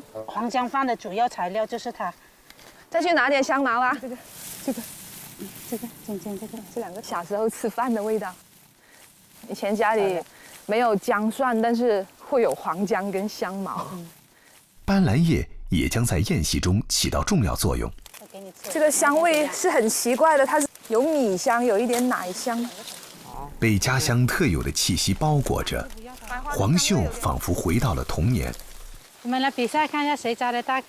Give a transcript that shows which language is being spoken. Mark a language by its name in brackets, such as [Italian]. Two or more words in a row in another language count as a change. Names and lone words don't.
[Chinese] 黃薑飯的主要材料就是它。再去拿點香茅啊，這個，這兩個。小時候吃飯的味道。以前家裡沒有薑蒜，但是會有黃薑跟香茅。斑蘭葉也將在宴席中起到重要作用。這個香味是很奇怪的，它是有米香，有一點奶香。被家鄉特有的氣息包裹着，黃秀仿佛回到了童年。我們來比賽，看一下誰摘的大。